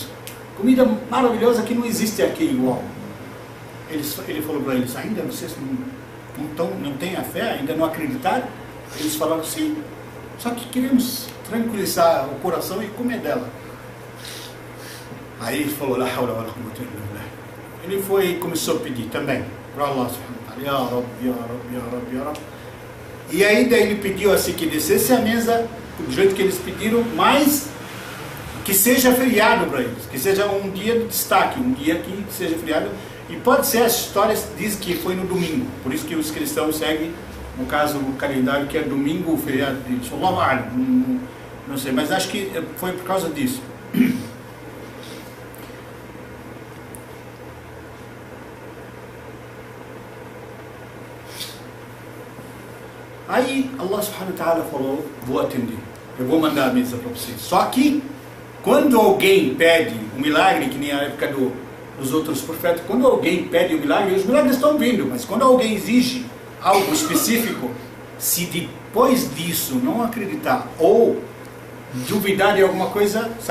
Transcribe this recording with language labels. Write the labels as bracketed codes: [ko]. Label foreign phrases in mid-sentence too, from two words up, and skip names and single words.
[pt] Comida maravilhosa que não existe aqui igual. Ele falou para eles, ainda vocês não têm a fé, ainda não acreditaram? Eles falaram, sim, só que queremos tranquilizar o coração e comer dela. Aí ele falou, [ar] لا حول ولا قوة إلا بالله. [pt] Ele foi e começou a pedir também para Allah [ar] سبحانه وتعالى، يا رب، يا رب، يا رب، يا رب, [pt] ya Rabb, ya Rabb. E ainda ele pediu assim que descesse a mesa do jeito que eles pediram, mas que seja feriado para eles, que seja um dia de destaque, um dia que seja feriado. E pode ser, as histórias dizem que foi no domingo, por isso que os cristãos seguem, no caso, o calendário que é domingo, o feriado de Allahu não sei, mas acho que foi por causa disso. Aí Allah [ar] سبحانه وتعالى [pt] falou, vou atender, eu vou mandar a mesa para vocês. Só que quando alguém pede um milagre, que nem a época dos outros profetas, quando alguém pede um milagre, os milagres estão vindo, mas quando alguém exige algo específico, se depois disso não acreditar ou duvidar de alguma coisa,